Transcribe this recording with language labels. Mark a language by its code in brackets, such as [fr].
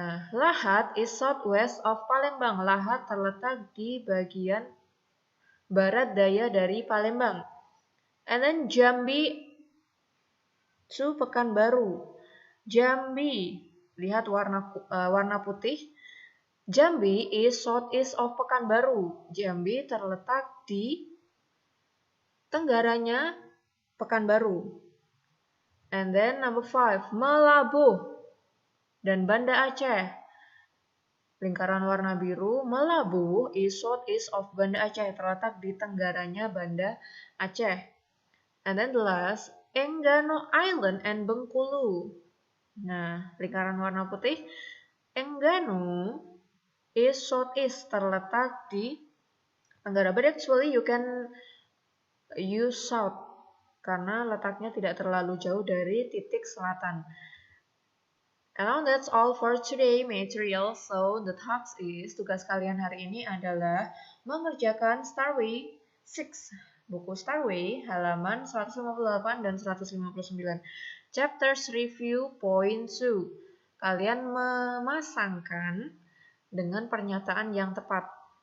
[en] Lahat is southwest of Palembang. [id] Lahat terletak di bagian barat daya dari Palembang. [en] And then Jambi to Pekanbaru. [id] Jambi, lihat warna putih. [en] Jambi is southeast of Pekanbaru. [id] Jambi terletak di tenggaranya Pekanbaru. [en] And then number 5, Melabuh dan Banda Aceh. [id] Lingkaran warna biru, [en] Melabuh is southeast of Banda Aceh. [id] Terletak di tenggaranya Banda Aceh. [en] And then the last, Enggano Island and Bengkulu. [id] Lingkaran warna putih, [en] Enggano is southeast, [id] terletak di tenggara. [en] But actually you can use south [id] karena letaknya tidak terlalu jauh dari titik selatan. [en] And now that's all for today material. So the task is, [id] tugas kalian hari ini adalah mengerjakan Starway 6, buku Starway halaman 158 dan 159. [en] Chapters review point 2. [id] Kalian memasangkan dengan pernyataan yang tepat.